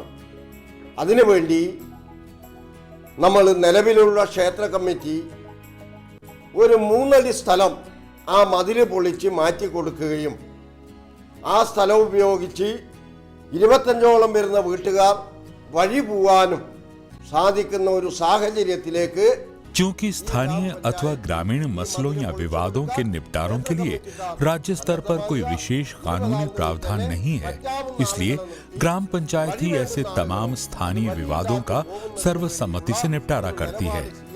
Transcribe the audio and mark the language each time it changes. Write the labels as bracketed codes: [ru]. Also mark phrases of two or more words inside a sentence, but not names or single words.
[ml] അതിനുവേണ്ടി നമ്മൾ നിലവിലുള്ള ക്ഷേത്ര കമ്മിറ്റി ഒരു 3 അടി സ്ഥലം ആ മതിൽ പൊളിച്ച് മാറ്റി കൊടുക്കുകയും ആ സ്ഥലം ഉപയോഗിച്ച് 25ഓളം വരുന്ന വീട്ടുകാർ വഴി പോവാനും സാധിക്കുന്ന ഒരു സാഹചര്യത്തിലേക്ക്. [hi] चूंकि स्थानीय अथवा ग्रामीण मसलों या विवादों के निपटारों के लिए राज्य स्तर पर कोई विशेष कानूनी प्रावधान नहीं है, इसलिए ग्राम पंचायत ही ऐसे तमाम स्थानीय विवादों का सर्वसम्मति से निपटारा करती है.